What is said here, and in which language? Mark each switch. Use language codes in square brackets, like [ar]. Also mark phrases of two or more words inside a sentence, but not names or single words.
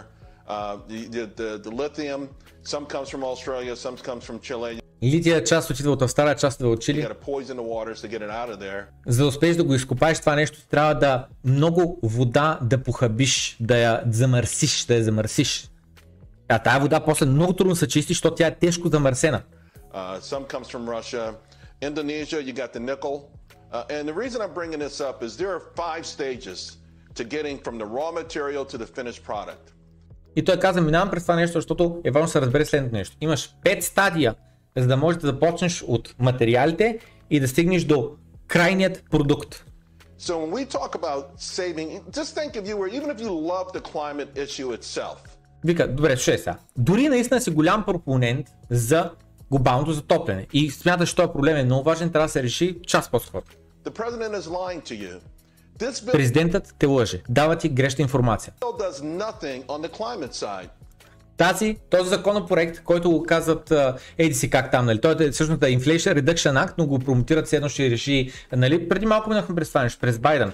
[bg] Лития част отидва от Австралия, част отидва от Чили. За да успееш да го изкопаеш това нещо, трябва да много вода да похабиш, да я замърсиш, А тая вода после много трудно се чисти, защото тя е тежко замърсена. [en] Indonesia, you got the nickel. And the reason I'm bringing this up is there are 5 stages to getting from the raw material to the finished product. [bg] И той каза, минавам през това нещо, защото е важно да се разбере следното нещо. Имаш 5 стадия, за да можеш да започнеш от материалите и да стигнеш до крайният продукт. [en] So when we talk about saving, just think if you were, even if you love the climate issue itself. [bg] Вика, добре, слушай сега. Дори наистина си голям пропонент за глобалното затопляне и смяташ, че този проблем е много важен, трябва да се реши час по-скоро. Президентът те лъже, дава ти грешна информация. Този законопроект, който го казват еди си как там, нали, той е всъщност Inflation Reduction Act, но го промотират следно ще реши, нали, преди малко минахме през това нещо, през Байден.